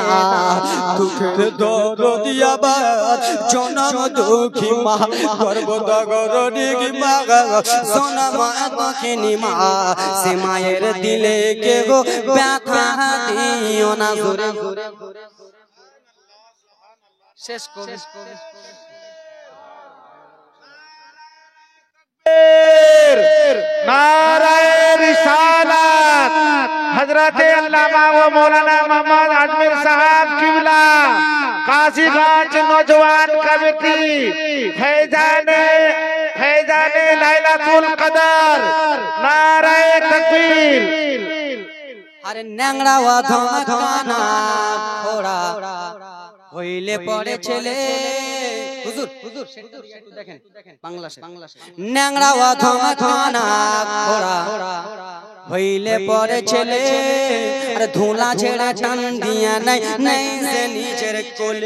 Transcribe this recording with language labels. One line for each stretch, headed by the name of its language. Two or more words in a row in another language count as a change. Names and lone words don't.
Bangla: দুঃখের দরদি আবার জনম দুঃখী মা, সর্বদগরণী মা সোনামা দক্ষিণী মা, সে মায়ের দিলে কেউ ব্যথা দিও না। জোরে শেষ করে
Urdu: نعرۂ رسالت حضرت علامہ و مولانا محمد آجمیر صاحب قبلہ کاشی گنج نوجوان کمیٹی فیضان لیلۃ القدر نعرۂ تکبیر.
Bangla: আরে ন্যাংরা ওয়া ধমকানা খোড়া হইলে পড়ে ছেলে, হুজুর হুজুর একটু দেখেন বাংলাদেশে, ন্যাংরা ওয়া ধমকানা খোড়া হইলে পড়ে ছেলে, আরে ধুলা ছেড়া টান দিয়া নাই নাই যে নিজের কোলে।